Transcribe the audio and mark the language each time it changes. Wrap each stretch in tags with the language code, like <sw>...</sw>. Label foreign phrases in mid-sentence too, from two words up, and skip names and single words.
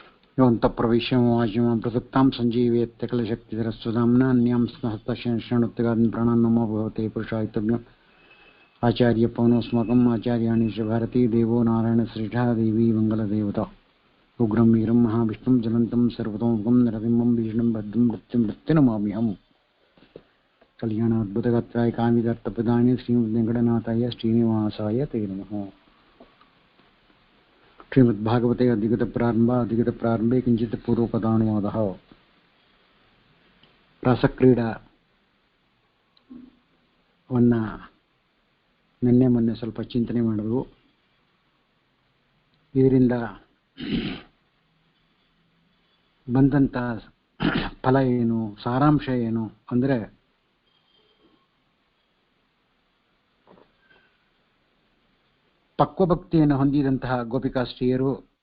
<sa>योऽन्तः प्रविश्य वाचिमां प्रसक्तां सञ्जीवयत्य कलशक्तिधरस्वधाम्ना अन्यांस्तः हस्तशरणोत्तगान् प्राणान् नमो भगवते पुरुषायतव्यम् आचार्यपवनोऽस्माकम् आचार्याणि च भारती देवो नारायणश्रेष्ठः देवी मङ्गलदेवता उग्रं वीरं महाविष्णुं ज्वलन्तं सर्वतोमुखं नरसिंहं भीषणं भद्रं मृत्युनमाम्यहम् कल्याणाद्भुतगात्राय कामितार्थप्रदाय श्रीमद्वेङ्कटनाथाय श्रीनिवासाय ते नमः। श्रीमद्भागवते अधिगतप्रारम्भे किञ्चित् पूर्वपदानुवादः।</sa> <kn>ರಾಸಕ್ರೀಡಾವನ್ನು ನಿನ್ನೆ ಮೊನ್ನೆ ಸ್ವಲ್ಪ ಚಿಂತನೆ ಮಾಡಿದ್ವು. ಇದರಿಂದ ಬಂದಂಥ ಫಲ ಏನು, ಸಾರಾಂಶ ಏನು ಅಂದರೆ, ಪಕ್ವಭಕ್ತಿಯನ್ನು ಹೊಂದಿದಂತಹ ಗೋಪಿಕಾಸ್ತ್ರೀಯರು</kn>